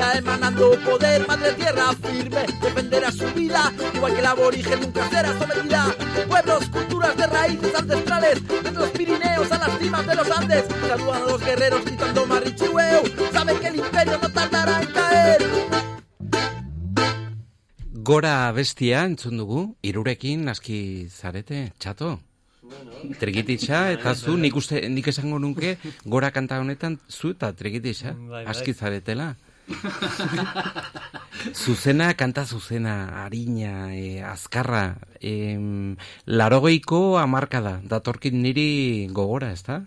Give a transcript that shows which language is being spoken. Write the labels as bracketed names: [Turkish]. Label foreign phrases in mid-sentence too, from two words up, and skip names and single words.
[Spanish] emanando poder, madre tierra firme, defenderá su vida, igual que el aborigen nunca será sometida. Pueblos, culturas de raíces ancestrales, desde los Pirineos a las cimas de los Andes, saludan a los guerreros gritando Marichihueu, saben que el imperio no tardará en caer. [Basque] Gora abestia entzun dugu, hirurekin aski zarete, txato? Trikititxa, eta zu, nik esango nuke, gora kanta honetan, zu eta trikititxa, aski zaretela. Zuzena, kanta zuzena, harina, azkarra, 80ko hamarkada, datorkit niri gogora, ezta?